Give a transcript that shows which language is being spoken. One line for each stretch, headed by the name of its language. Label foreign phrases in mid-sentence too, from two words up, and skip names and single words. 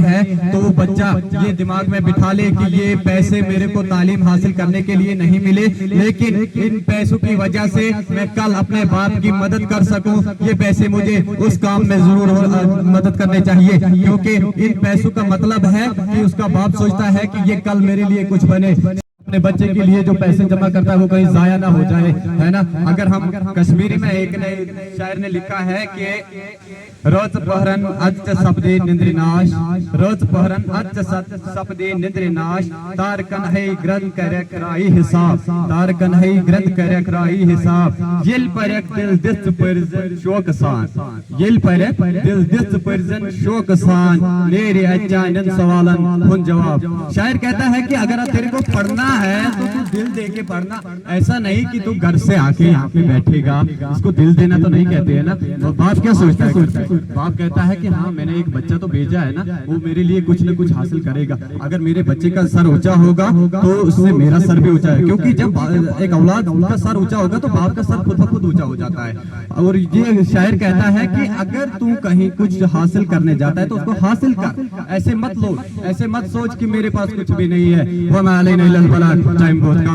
Urdu: ہے تو وہ بچہ یہ دماغ میں بٹھا لے کہ یہ پیسے میرے کو تعلیم حاصل کرنے کے لیے نہیں ملے، لیکن ان پیسوں کی وجہ سے میں کل اپنے باپ کی مدد کر سکوں، یہ پیسے مجھے اس کام میں ضرور مدد کرنے چاہیے، کیونکہ ان پیسوں کا مطلب ہے کہ اس کا باپ سوچتا ہے کہ یہ کل میرے لیے کچھ بنے، اپنے بچے کے لیے جو پیسے جمع کرتا ہے وہ کہیں ضائع نہ ہو جائے، ہے نا۔ اگر ہم کشمیری میں ایک شاعر نے لکھا ہے کہ
Kashmiri: روز پہرن اچ سپدے نندری ناش، روز پہرن اچ سپدے نندری ناش، تارکن ہے گرد کرک رائی حساب، تارکن ہے گرد کرک رائی حساب، یل پرک دل دست پرزن شوق سان، یل پرک دل دست پرزن شوق سان، میرے اچانن سوالن ہن جواب۔
Urdu: شاعر کہتا ہے کہ اگر تیرے کو پڑھنا ہے تو دل دے کے پڑھنا، ایسا نہیں کہ تو گھر سے آ کے یہاں پہ بیٹھے گا، اس کو دل دینا تو نہیں کہتے ہیں نا۔ باپ کیا سوچتا ہے؟ باپ کہتا ہے کہ ہاں میں نے ایک بچہ تو بھیجا ہے نا، وہ میرے لیے کچھ نہ کچھ حاصل کرے گا، اگر میرے بچے کا سر اونچا ہوگا تو اس سے میرا سر بھی اونچا ہے، کیونکہ جب ایک اولاد کا سر اونچا ہوگا تو باپ کا سر خود بخود اونچا ہو جاتا ہے۔ اور یہ شاعر کہتا ہے کہ اگر تو کہیں کچھ حاصل کرنے جاتا ہے تو اس کو حاصل کر، ایسے مت سوچ کہ میرے پاس کچھ بھی نہیں ہے۔
Arabic: وَمَا عَلَيْنَا إِلَّا الْبَلَاغُ،
Urdu: ٹائم بہت کم